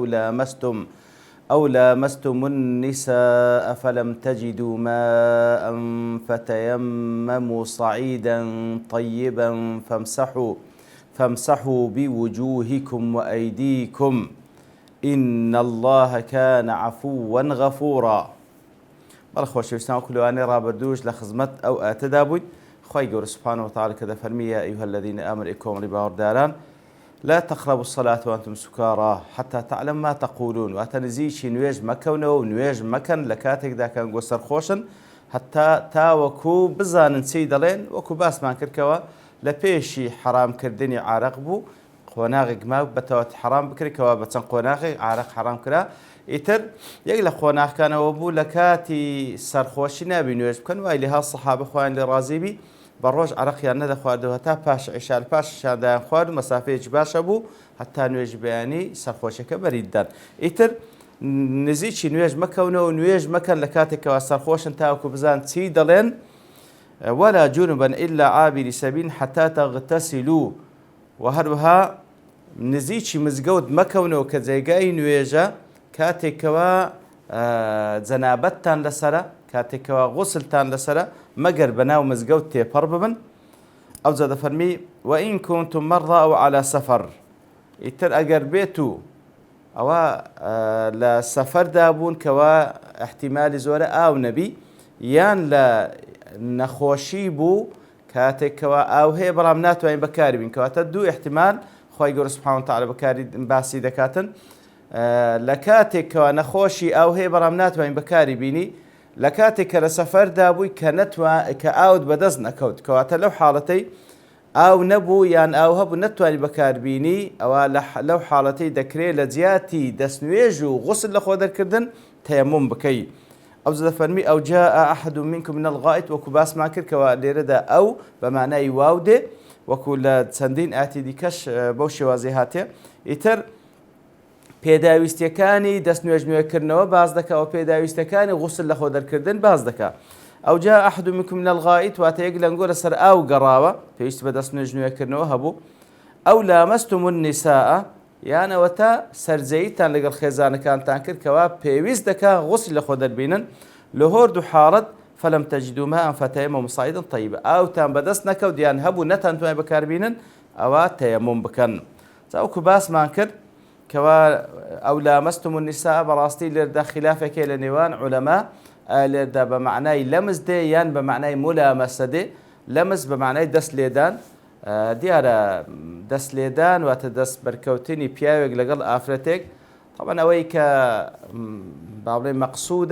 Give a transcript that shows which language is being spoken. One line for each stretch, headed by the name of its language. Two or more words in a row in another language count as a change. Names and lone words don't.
Arabic: أو لامستم النساء فلم تجدوا ماء فتيمموا صعيدا طيبا فامسحوا بوجوهكم وأيديكم إن الله كان عفوا غفورا.
Central Kurdish: بەڵخۆشەویستان کلوانێ ڕابردووش لە خزمەت ئەو ئاتەدا بووین. خی گەورە
Arabic: سوبحانەهو وتعالە
Central Kurdish: کە دەفەرمێ
Arabic: یا ئەیها الذین ئامنوا
Central Kurdish: کۆمەڵی باوەڕداران
Arabic: لا تقربوا الصلاة وأنتم سكارى حتى تعلموا ما تقولون
Central Kurdish: واتە نزیکی نوێژ مەکەونەوە و نوێژ مەکەن لە کاتێکدا کە ئەنگۆ سەرخۆشن هەتا تاوەکو بزانن چی دەڵێن وەکو باسمان کردکەوە لە پێشی حرامکردنی عارەق بوو قۆناغێک ما بەتەواتی حرام بکرێتەوە بە چەند قۆناغێک عارەق حرام کرا ئیتر یەک لە قۆناغەکانەوە بوو لە کاتی سەرخۆشی نابی نوێژ بکەن وای لێها سەحابە خۆیان لێ ڕازیبی بە ڕۆژ عەرەقیان نەدەخواردەوە تا پاش عیشا لە پاش عیشادایان خوارد و مەسافەیەکی باشە بوو هەتا نوێژی بەیانی سەرخۆشیەکە بەریددان. ئیتر نزیکی نوێژ مەکەونەوە و نوێژ مەکەن لە کاتێکەوە سەرخۆشن تاوەکو بزان چی دەڵێن
Arabic: ولا جنبا إلا عابري سبيل حتى تغتسلوا
Central Kurdish: و هەروەها نزیکی مزگەوت مەکەونەوە کە جێگای نوێژە کاتێکەوە جەنابەتتان لەسرە کاتێکەوە غوسلتان لەسرە مەگەر بەناو مزگەوت تێپەڕ ببن. ئەو جا دەفەرمی
Arabic: وئین كنتم مرضى أو على سفر.
Central Kurdish: ئیتر ئەگەر بێت و ئەوە لە سەفەردا بوون کەوە احتیمالی زۆرە ئاو نەبی یان لە نەخۆشی بوو کاتێکەوە ئاو هەیە بەڵام ناتوانین بەکاری بین کەواتە دوو احتیمال خی گەورە
Arabic: سوبحانەهو وتعالە
Central Kurdish: بەکاری باسی دەکاتن لە کاتێکەوە نەخۆشی ئاو هەیە بەڵام ناتوانین بەکاری بینی لە کاتێک کە لە سەفەردا بووی کە ئاوت بەدەست نەکەوت کەواتە لەو حاڵەتەی ئاو نەبوو یان ئاو هەبوو نەتوانی بەکاربینی ئەوە لەو حاڵەتەی دەکرێت لە جیاتی دەستنوێژ و غوسل لە خۆ دەرکردن تەیەموم بکەی. ئەو دەفەرمی
Arabic: ئەو جاء أحد منكم من الغائط
Central Kurdish: وەکو باسمان کرد کەوە لێرەدا ئەو بە مانای واو دێ وەکو لە چەندین ئاتی دیکەش بەو شێوازەی هاتێ. ئیتر پێداویستیەکانی دەست نوێژنوێکردنەوە باز دەکەوە پێداویستەکانی غوسل لە خۆ دەرکردن باز دەکا.
Arabic: ئەو جاء أحد منكم من الغائط
Central Kurdish: واتە یەک لەنگۆ لەسەر ئاو گەڕاوە پێویستی بە دەست نوێژنوێکردنەوە هەبوو.
Arabic: ئەو لامەستم النساء
Central Kurdish: یانەوە تا سەرجەییتان لەگەڵ خێزانەکانتان کرد کەوا پێویست دەکا غوسل لە خۆ دەربینن لە هۆردوو حاڵەت
Arabic: فلم تجدوا ماء فتيمموا صعيدا طيبا
Central Kurdish: ئاوتان بەدەست نەکەوت یان هەبوو نەتانتوانین بەکاربینن ئەوە تەیەموم بکەن. جاوەکو باسمان کرد کەوا
Arabic: ئەو لامەستم النساء
Central Kurdish: بەڕاستی لێردا خلافێکێ لە نێوان عولەما لێردا بە معنای لەمس دێ یان بە معنای مولامەسە دێ. لەمس بە معنای دەست لێدان دیارە دەست لێدان واتە دەست بەرکەوتنی پیاوێک لەگەڵ ئافرەتێک طبعا ئەوەی کە باڵێ مەقسوودە